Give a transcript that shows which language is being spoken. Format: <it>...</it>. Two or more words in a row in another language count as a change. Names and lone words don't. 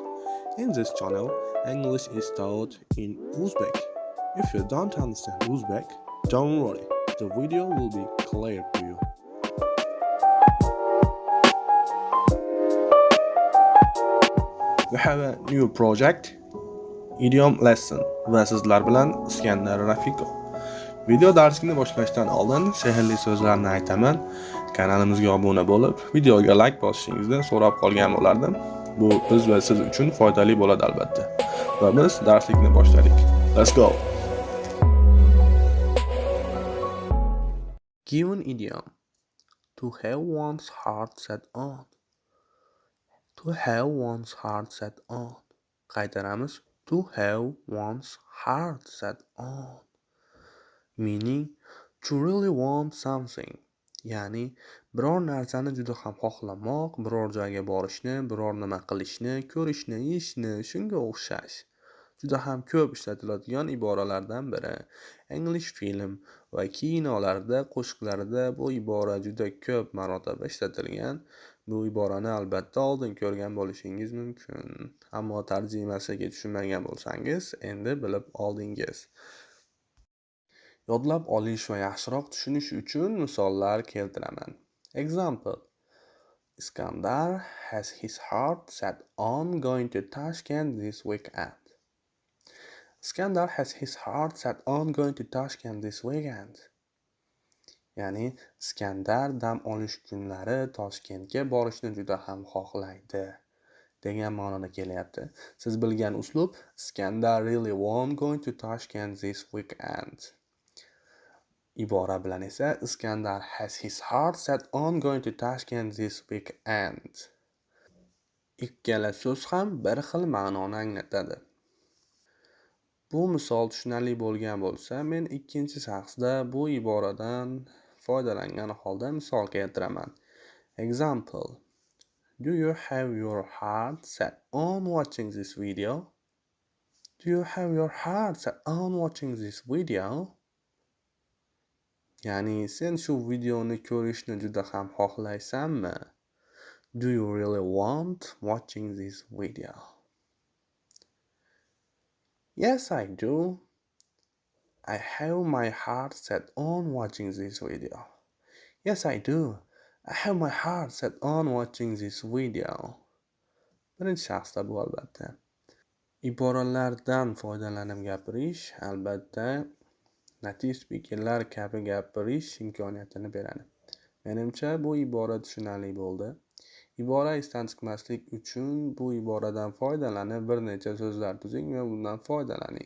<en>In this channel, English is taught in Uzbek. If you don't understand Uzbek, don't worry, the video will be clear to you. We have a new project, Idiom lesson</en> <uz>va sizlar bilan</uz> <en>Iskandar Rafiqov.</en> <uz>Video darslikni boshlashdan oldin sehrli so'zlarni aytaman. Kanalimizga obuna bo'lib, videoga like bosishingizni so'rab qolgan bo'lardim. Bu biz va siz uchun foydali bo'ladi albatta. Va biz darslikni boshladik.</uz> <en>Let's go. Given idiom: to have one's heart set on. To have one's heart set on.</en> <uz>Qaytaramiz.</uz> <en>To have one's heart set on. Meaning, to really want something.</en> <uz>Ya'ni, biror narsani juda ham xohlamoq, biror joyga borishni, biror nima qilishni, ko'rishni, yeyishni, shunga o'xshash. Juda ham ko'p ishlatiladigan iboralardan biri. English film va kinolarda, qo'shiqlarda bu ibora juda ko'p marotaba ishlatilgan. Bu iborani albatta oldin ko'rgan bo'lishingiz mumkin. Ammo tarjimasiga tushunmagan bo'lsangiz, endi bilib oldingiz. Yodlab olish va yaxshiroq tushunish uchun misollar keltiraman.</uz> <en>Example: Iskandar has his heart set on going to Tashkent this weekend. Iskandar has his heart set on going to Tashkent this weekend.</en> <uz>Ya'ni, Iskandar dam olish kunlari Toshkentga borishni juda ham xohlaydi degan ma'noda kelyapti. Siz bilgan uslub</uz> <en>Iskandar really want going to Tashkent this weekend.</en> <uz>Ibora bilan esa</uz> <en>Iskandar has his heart set on going to Tashkent this weekend.</en> <uz>Ikkala so'z ham bir xil ma'noni anglatadi. Bu misol tushunarli bo'lgan bo'lsa, men ikkinchi shaxsda bu iboradan foydalangan holda misol keltiraman.</uz> <en>Example: Do you have your heart set on watching this video? Do you have your heart set on watching this video?</en> <uz>Ya'ni, sen shu videoni ko'rishni juda ham xohlaysanmi?</uz> <en>Do you really want watching this video? Yes, I do. I have my heart set on watching this video. Yes, I do. I have my heart set on watching this video.</en> <uz>Birinchi shaxsda bu albatta. Iboralardan foydalanib gapirish albatta</uz> <en>native speakerlar</en> <uz>kabi gapirish imkoniyatini beradi. Menimcha bu ibora tushunarli bo'ldi. Ibora esdan chiqmaslik uchun bu iboradan foydalanib bir necha so'zlar tuzing va bundan foydalaning.</uz>